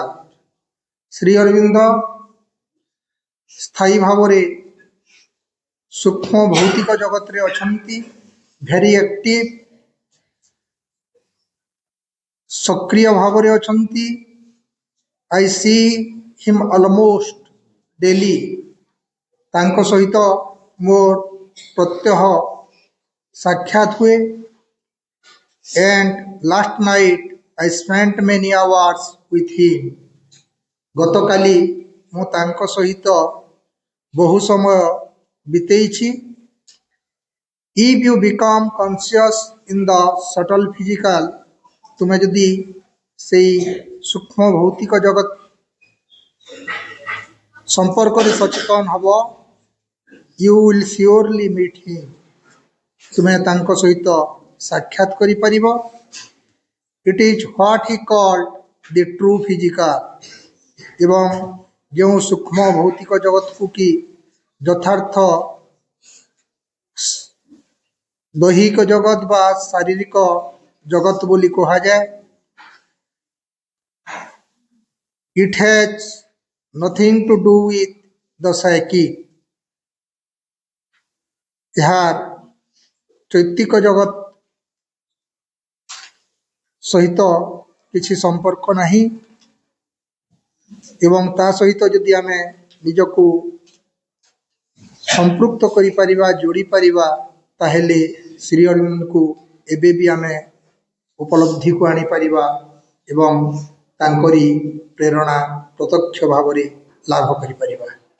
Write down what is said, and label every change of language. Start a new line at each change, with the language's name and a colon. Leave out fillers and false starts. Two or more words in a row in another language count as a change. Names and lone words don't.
Odia: ଶ୍ରୀ ଅରବିନ୍ଦ ସ୍ଥାୟୀ ଭାବରେ ସୂକ୍ଷ୍ମ ଭୌତିକ ଜଗତରେ ଅଛନ୍ତି,
English: very active,
Odia: ସକ୍ରିୟ ଭାବରେ ଅଛନ୍ତି।
English: I see him almost daily.
Odia: ତାଙ୍କ ସହିତ ମୋର ପ୍ରତ୍ୟହ ସାକ୍ଷାତ ହୁଏ।
English: and last night I spent many hours with him.
Odia: ଗତକାଲି ମୁଁ ତାଙ୍କ ସହିତ ବହୁ ସମୟ ବିତେଇଛି।
English: If you become conscious in the subtle physical,
Odia: ତୁମେ ଯଦି ସେଇ ସୂକ୍ଷ୍ମ ଭୌତିକ ଜଗତ ସମ୍ପର୍କରେ ସଚେତନ ହେବ,
English: you will surely meet him.
Odia: ତୁମେ ତାଙ୍କ ସହିତ ସାକ୍ଷାତ କରିପାରିବ।
English: It is what he called the true physical.
Odia: ଏବଂ ଯେଉଁ ସୂକ୍ଷ୍ମ ଭୌତିକ ଜଗତକୁ କି ଯଥାର୍ଥ ଦୈହିକ ଜଗତ ବା ଶାରୀରିକ ଜଗତ ବୋଲି କୁହାଯାଏ।
English: It has nothing to do with the psyche.
Odia: ଏହାର ଚୈତିକ ଜଗତ ସହିତ କିଛି ସମ୍ପର୍କ ନାହିଁ ଏବଂ ତା ସହିତ ଯଦି ଆମେ ନିଜକୁ ସମ୍ପୃକ୍ତ କରିପାରିବା, ଯୋଡ଼ି ପାରିବା, ତାହେଲେ ଶ୍ରୀ ଅରବିନ୍ଦଙ୍କୁ ଏବେ ବି ଆମେ ଉପଲବ୍ଧିକୁ ଆଣିପାରିବା ଏବଂ ତାଙ୍କରି ପ୍ରେରଣା ପ୍ରତ୍ୟକ୍ଷ ଭାବରେ ଲାଭ କରିପାରିବା।